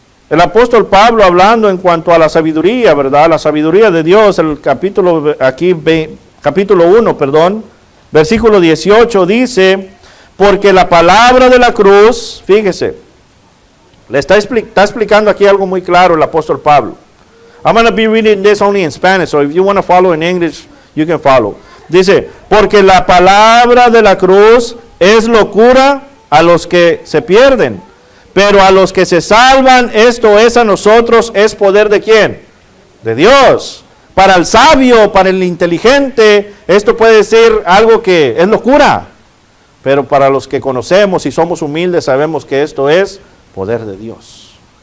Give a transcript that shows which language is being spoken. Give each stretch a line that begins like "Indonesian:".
Spanish: El apóstol Pablo hablando en cuanto a la sabiduría, ¿verdad? La sabiduría de Dios, el capítulo 1, versículo 18 dice, porque la palabra de la cruz, fíjese, le está explicando aquí algo muy claro el apóstol Pablo.
English: I'm going to be reading this only in Spanish, so if you want to follow in English, you can follow.
Spanish: Dice, porque la palabra de la cruz es locura a los que se pierden, pero a los que se salvan, esto es a nosotros, es poder ¿de quién? De Dios. Para el sabio, para el inteligente, esto puede ser algo que es locura, pero para los que conocemos y somos humildes, sabemos que esto es poder de Dios.